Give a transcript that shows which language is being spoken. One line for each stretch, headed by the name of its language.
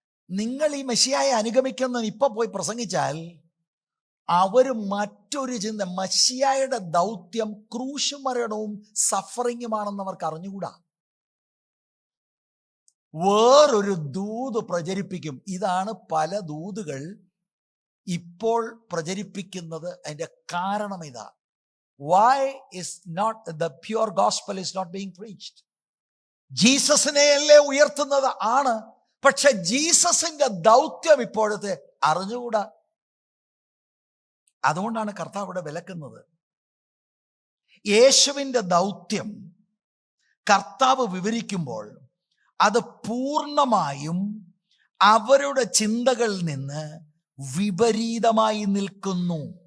Malayalam: നിങ്ങൾ ഈ മെഷിയായെ അനുഗമിക്കുന്ന ഇപ്പൊ പോയി പ്രസംഗിച്ചാൽ അവര് മറ്റൊരു ചിന്ത, മെഷിയായുടെ ദൗത്യം ക്രൂശ് മരണവും സഫറിങ്ങുമാണെന്ന് അവർക്ക് അറിഞ്ഞുകൂടാ. വേറൊരു ദൂത് പ്രചരിപ്പിക്കും. ഇതാണ് പല ദൂതുകൾ ഇപ്പോൾ പ്രചരിപ്പിക്കുന്നത്. അതിന്റെ കാരണം ഇതാ.
English: Why is not the pure gospel is not being preached?
Malayalam: ജീസസിനെയല്ലേ ഉയർത്തുന്നത് ആണ്, പക്ഷെ ജീസസിന്റെ ദൗത്യം ഇപ്പോഴത്തെ അറിഞ്ഞുകൂടാ. അതുകൊണ്ടാണ് കർത്താവ് ഇവിടെ വിലക്കുന്നത്. യേശുവിന്റെ ദൗത്യം കർത്താവ് വിവരിക്കുമ്പോൾ അത് പൂർണ്ണമായും അവരുടെ ചിന്തകളിൽ നിന്ന് വിപരീതമായി നിൽക്കുന്നു.